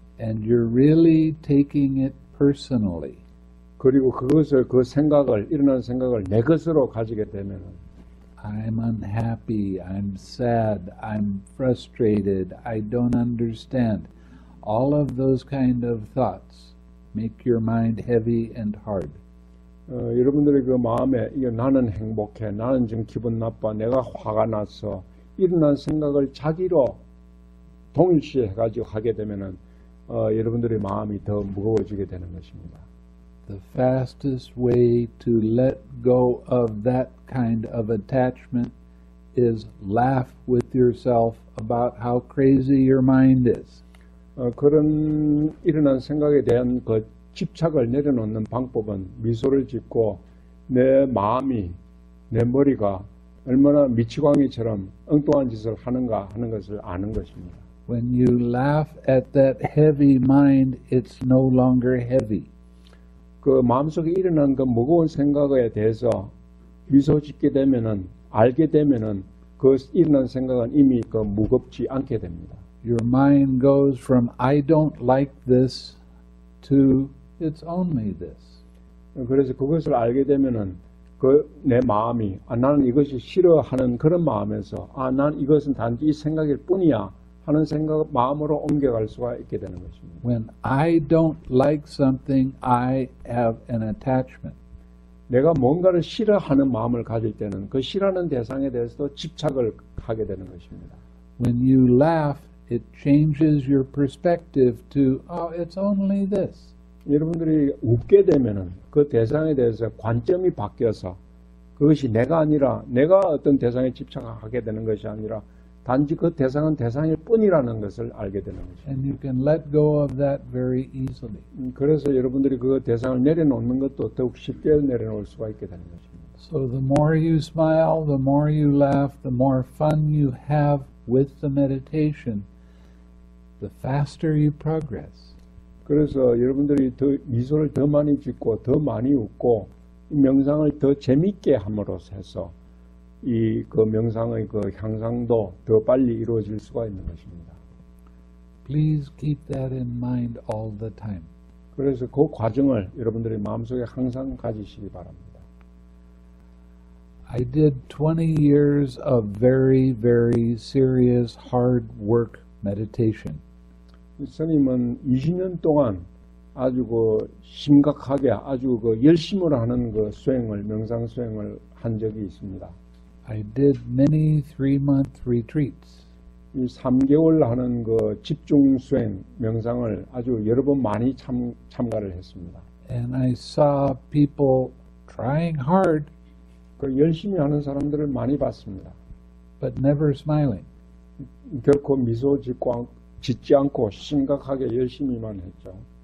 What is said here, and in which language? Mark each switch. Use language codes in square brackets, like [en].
[en] and you're really taking it personally, [ko] 그리고 일어난 생각을 내 것으로 가지게 되면 [en] I'm unhappy, I'm sad, I'm frustrated, I don't understand. All of those kind of thoughts make your mind heavy and hard. [ko] 여러분들의 그 마음에 나는 행복해, 나는 지금 기분 나빠, 내가 화가 났어 일어난 생각을 자기로 동일시해 가지고 하게 되면은 여러분들의 마음이 더 무거워지게 되는 것입니다. [en] The fastest way to let go of that kind of attachment is laugh with yourself about how crazy your mind is. [ko] 그런 일어난 생각에 대한 그 집착을 내려놓는 방법은 미소를 짓고 내 마음이, 내 머리가 얼마나 미치광이처럼 엉뚱한 짓을 하는가 하는 것을 아는 것입니다. [en] When you laugh at that heavy mind, it's no longer heavy. [ko] 그 마음속에 일어난 그 무거운 생각에 대해서 미소 짓게 되면은 알게 되면은 그 일어난 생각은 이미 그 무겁지 않게 됩니다. [en] Your mind goes from I don't like this to it's only this. [ko] 그래서 그것을 알게 되면은 그 내 마음이 나는 이것이 싫어하는 그런 마음에서 난 이것은 단지 이 생각일 뿐이야 하는 생각 마음으로 옮겨갈 수가 있게 되는 것입니다. [en] When I don't like something, I have an attachment. [ko] 내가 뭔가를 싫어하는 마음을 가질 때는 그 싫어하는 대상에 대해서도 집착을 하게 되는 것입니다. [en] When you laugh, it changes your perspective to, oh, it's only this. [ko] 여러분들이 웃게 되면은 그 대상에 대해서 관점이 바뀌어서 그것이 내가 아니라 내가 어떤 대상에 집착하게 되는 것이 아니라 단지 그 대상은 대상일 뿐이라는 것을 알게 되는 것입니다. [en] And you can let go of that very easily. [ko] 그래서 여러분들이 그 대상을 내려놓는 것도 더욱 쉽게 내려놓을 수가 있게 되는 것입니다. [en] So the more you smile, the more you laugh, the more fun you have with the meditation, the faster you progress. [ko] 그래서 여러분들이 더 미소를 더 많이 짓고 더 많이 웃고 이 명상을 더 재밌게 함으로써 해서 이 그 명상의 그 향상도 더 빨리 이루어질 수가 있는 것입니다. [en] Please keep that in mind all the time. [ko] 그래서 그 과정을 여러분들이 마음속에 항상 가지시기 바랍니다. [en] I did 20 years of very, very serious hard work meditation. [ko] 스님은 20년 동안 아주 그 심각하게 아주 그 열심으로 하는 그 수행을 명상 수행을 한 적이 있습니다. [en] I did many 3-month retreats. [ko] 이 3개월 하는 그 집중 수행 명상을 아주 여러 번 많이 참가를 했습니다. [en] And I saw people trying hard [ko] 그 열심히 하는 사람들을 많이 봤습니다. [en] but never smiling. [ko] 결코 미소 짓지 않고 심각하게 열심히만 했죠.